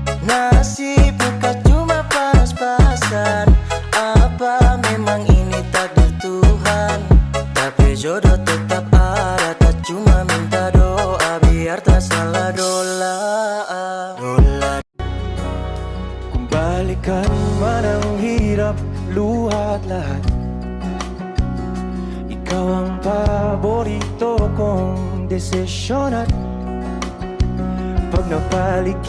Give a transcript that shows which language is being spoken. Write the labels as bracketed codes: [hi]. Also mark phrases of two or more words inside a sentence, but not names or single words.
[ms] Nasib ka cuma pas-pasan. Apa memang ini takdir Tuhan? Tapi jodoh tetap ada, tak cuma minta doa biar tak salah dola. [tl] Kung balikan man ang hirap, luhat lahat, ikaw ang paborito kong desisyon. At pag napaligiran,